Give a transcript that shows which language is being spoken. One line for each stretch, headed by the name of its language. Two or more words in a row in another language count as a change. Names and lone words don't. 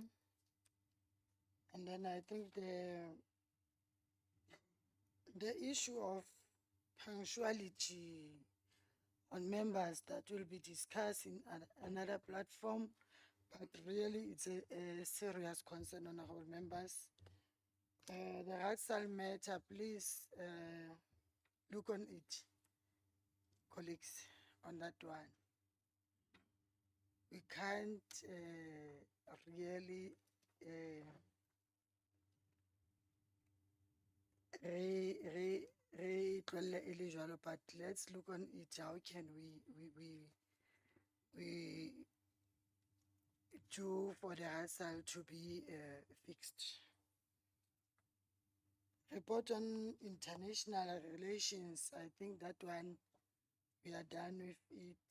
English: And then I think the issue of punctuality on members that will be discussed in another platform, but really it's a serious concern, honorable members. The Hatsal matter, please look on it, colleagues, on that one. We can't really
Southern Sotho: tlohella e le jwalo,
English: but let's look on it. How can we do for the hassle to be fixed? Report on international relations. I think that one we are done with it.